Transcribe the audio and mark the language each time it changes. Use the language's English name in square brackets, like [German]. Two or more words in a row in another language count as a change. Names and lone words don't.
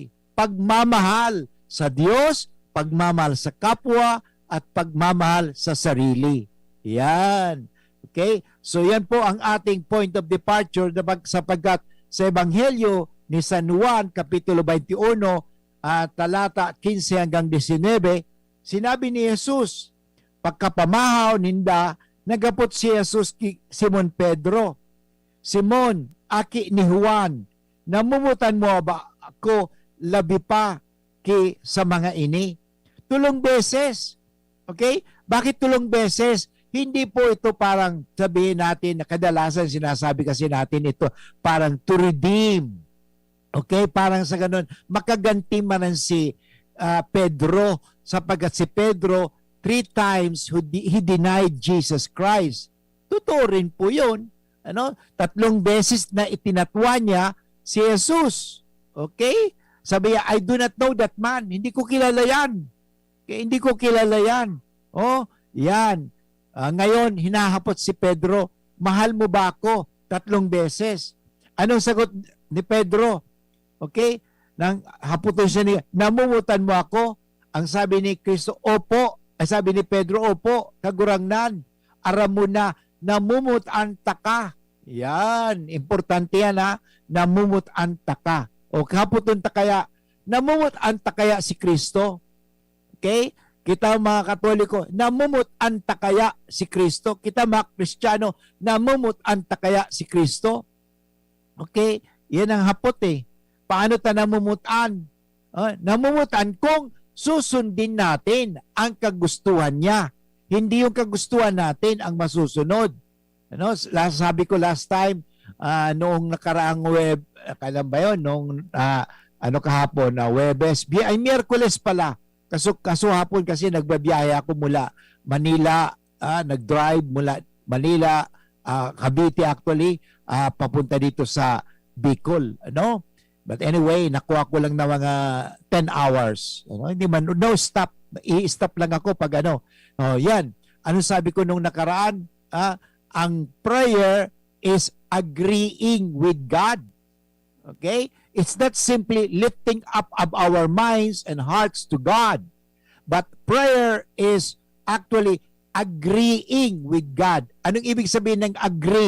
[Filipino] Pagmamahal sa Diyos, pagmamahal sa kapwa, at pagmamahal sa sarili. Yan. Okay? So yan po ang ating [English] point of departure [Filipino] sapagkat sa Ebanghelyo ni San Juan, Kapitulo 21, talata 15 hanggang 19, sinabi ni Jesus, [Bikol] pagkapamahaw ninda, nagapot si Jesus ki Simon Pedro, Simon, aki ni Juan, namumutan mo ba ako labi pa ki sa mga ini? Tulong beses. Okay? [Filipino] Bakit tulong beses? Hindi po ito parang sabihin natin na kadalasan sinasabi kasi natin ito parang [English] to redeem. [Filipino] Okay? Parang sa ganun, makaganti man si Pedro sapagkat si Pedro [English] 3 times he denied Jesus Christ. [Filipino] Totoo rin po yun. 3 beses na itinatwa niya si Jesus. Okay? Sabi niya, [English] I do not know that man. [Filipino] Hindi ko kilala yan. Hindi ko kilala yan. Yan. Ngayon, hinahapot si Pedro, mahal mo ba ako? 3 beses. Anong sagot ni Pedro? Okay? [Bikol] Nang haputon siya niya, namumutan mo ako? [Filipino] Ang sabi ni Kristo, opo. Ay sabi ni Pedro, [Bikol] opo, kagurangnan. Aram mo na, namumutan ta ka. Yan, importante yan ha. Namumutan ta ka. O haputon ta kaya, namumutan ta kaya si Kristo? Okay? Kita mga Katoliko, namumutan ta kaya si Kristo? Kita mga Kristiyano, namumutan ta kaya si Kristo? Okay? Yan ang hapot eh. Paano ta namumutan? [Filipino] Namumutan kung susundin natin ang kagustuhan niya. Hindi yung kagustuhan natin ang masusunod. Ano, sabi ko [English] last time, [Filipino] noong nakaraang web, kailan ba yun? Noong kahapon, Webes, ay Miyerkules pala. Kaso hapon kasi nagbabiyahe ako mula Manila, nag-drive mula Manila, Cavite actually, papunta dito sa Bicol. Ano? [English] But anyway, [Filipino] nakuha ko lang na mga 10 hours. Ano? Hindi man, [English] no stop. [Filipino] I-stop lang ako pag ano. Yan. Ano sabi ko nung nakaraan? [English] Ang prayer is agreeing with God. Okay? It's not simply lifting up of our minds and hearts to God. But prayer is actually agreeing with God. [Filipino] Anong ibig sabihin ng agree?